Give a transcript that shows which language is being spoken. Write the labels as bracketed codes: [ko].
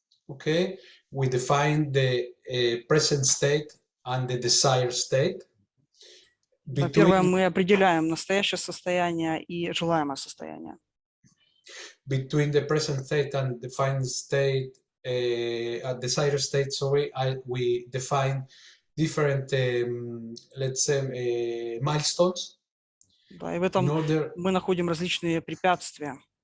[en] Okay, we define the present state and the desired state. [ru] Первое, мы определяем настоящее состояние и желаемое состояние. [en] Between the present state and defined state, desired state, sorry, we define different, let's say, milestones. [ru] Да, и в этом мы находим различные препятствия.